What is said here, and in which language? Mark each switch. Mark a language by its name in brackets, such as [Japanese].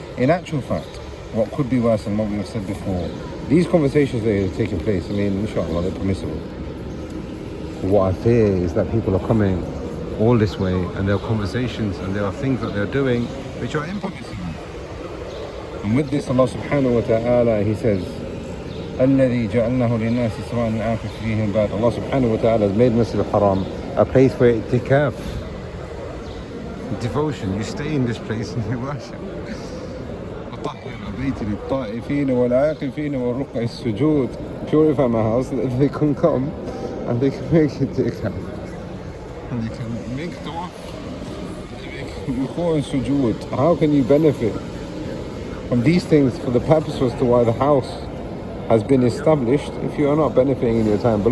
[English] In actual fact, what could be worse than what we have said before? These conversations that are taking place, I mean, inshallah, they're permissible. What I fear is that people are coming all this way and there are conversations and there are things that they're doing which are impermissible. And with this, Allah subhanahu wa ta'ala, He says, [Arabic] الذي جعلناه للناس سواء العاكف فيه الباد. [English] Allah subhanahu wa ta'ala has made Masjid al-Haram a place for itikaf, devotion. You stay in this place and you worship. [Arabic] وطهر بيتي للطائفين والعاكفين والركع السجود. [English] Purify my house so that they can come and they can make itikaf. And they can make tawaf. Ruku and sujood. How can you benefit from these things for the purpose as to why the house has been established if you are not benefiting in your time?